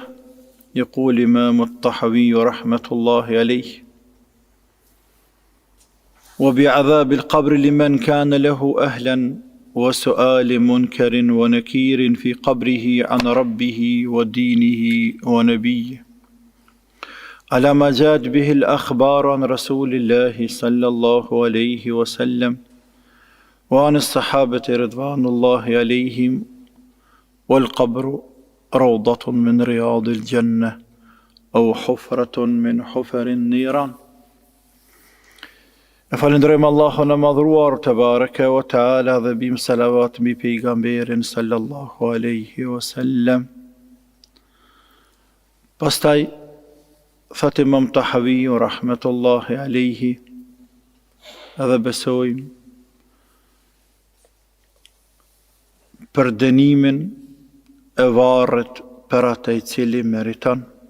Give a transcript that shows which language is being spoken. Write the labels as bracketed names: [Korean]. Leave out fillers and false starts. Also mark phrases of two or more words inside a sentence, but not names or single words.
[Arabic] يقول إمام الطحاوي رحمة الله عليه: وبعذاب القبر لمن كان له أهلا، وسؤال منكر ونكير في قبره عن ربه ودينه ونبيه، على ما جاءت به الأخبار عن رسول الله صلى الله عليه وسلم وعن الصحابة رضوان الله عليهم. والقبر روضة من رياض الجنة أو حفرة من حفر النيران. [Albanian] Falënderojmë Allahun e madhruar [Arabic] تبارك وتعالى [Albanian] dhe bim salavat mbi pejgamberin [Arabic] صلى الله عليه وسلم. [Albanian] Pastaj thot Imam Tahawi [Arabic] رحمة الله عليه, [Albanian] edhe besojmë për dënimin e varrit për atë i cili meriton.